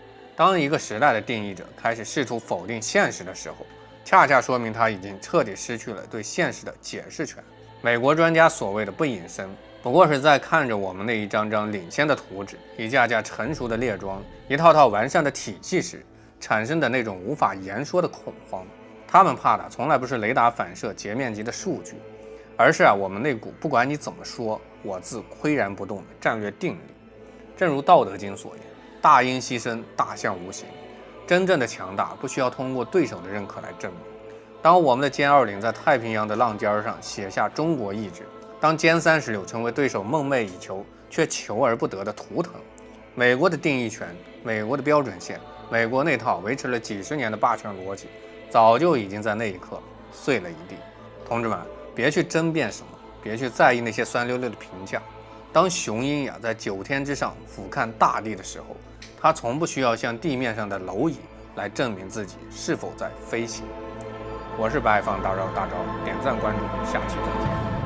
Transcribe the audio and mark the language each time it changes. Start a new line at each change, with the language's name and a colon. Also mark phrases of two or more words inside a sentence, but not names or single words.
Chinese: 當一個時代的定義者開始試圖否定現實的時候，恰恰說明他已經徹底失去了對現實的解釋權。美國專家所謂的不隱身，不過是在看着我們那一張張領先的圖紙、一架架成熟的列裝、一套套完善的體系時產生的那種無法言說的恐慌。他們怕的從來不是雷達反射截面級的數據，而是我們那股不管你怎麼說，我自巋然不动的戰略定力。正如《道德經》所言，大音希声，大象無形。真正的強大不需要通過对手的認可來證明。當我们的歼20在太平洋的浪尖上寫下中國意志，當歼36成為對手夢寐以求卻求而不得的圖騰，美國的定義權、美國的標準線、美國那套維持了幾十年的霸權邏輯，早就已經在那一刻碎了一地。同志們，別去爭辯什麼，別去在意那些酸溜溜的評價。當雄鷹在9天之上俯瞰大地的時候，它從不需要像地面上的螻蚁來證明自己是否在飛行。我是白方大招，點讚關注，下期再見。